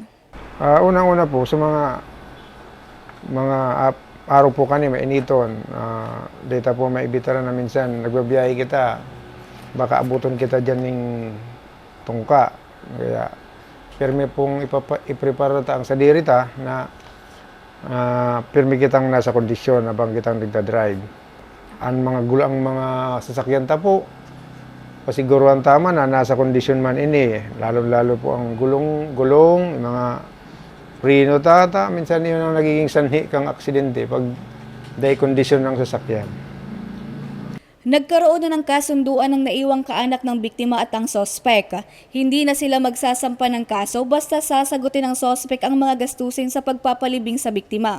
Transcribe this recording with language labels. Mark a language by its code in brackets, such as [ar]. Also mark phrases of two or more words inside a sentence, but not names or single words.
[bik] Unang-una po sa mga araw po kani mainiton, data po maibitaran na minsan, nagbabiyahe kita, baka abuton kita dyan ng tungka. Kaya, pirmi pong iprepara ta ang sadirita na pirmi kitang nasa kondisyon habang kitang nagdadrive. Ang mga sasakyan ta po, pasiguruhan tama na nasa kondisyon man ini, lalo-lalo po ang gulong, mga prino tata, minsan yun ang nagiging sanhi kang aksidente pag kondisyon ng sasakyan. [tl] Nagkaroon na ng kasunduan ng naiwang kaanak ng biktima at ang sospek. Hindi na sila magsasampa ng kaso basta sasagutin ng sospek ang mga gastusin sa pagpapalibing sa biktima.